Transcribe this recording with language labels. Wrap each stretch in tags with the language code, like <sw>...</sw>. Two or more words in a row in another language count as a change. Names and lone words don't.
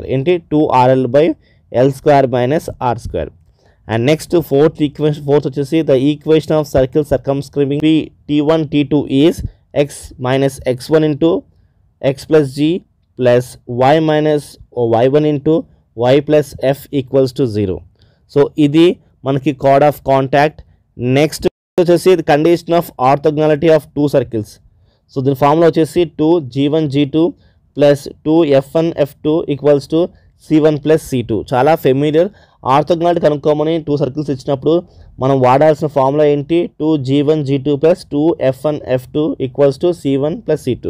<te>ఏంటి, 2RL / l² - r².</te> <en>And next fourth వచ్చేసి the equation of circle circumscribing T1 T2 is x - x1 × x + g + y - y1 × y + f = 0.</en> <te>సో ఇది మనకి</te> <en>chord of contact. Next వచ్చేసి the condition of orthogonality of 2 circles.</en> <te>సో దీని ఫార్ములా వచ్చేసి 2g1 g2 + 2f1 f2 = c1 + c2. చాలా ఫెమిలియర్. ఆర్థోగనాలిటీ కనుక్కోమని 2 సర్కిల్స్ ఇచ్చినప్పుడు మనం వాడాల్సిన ఫార్ములా ఏంటి, 2g1 g2 + 2f1 f2 = c1 + c2.</te>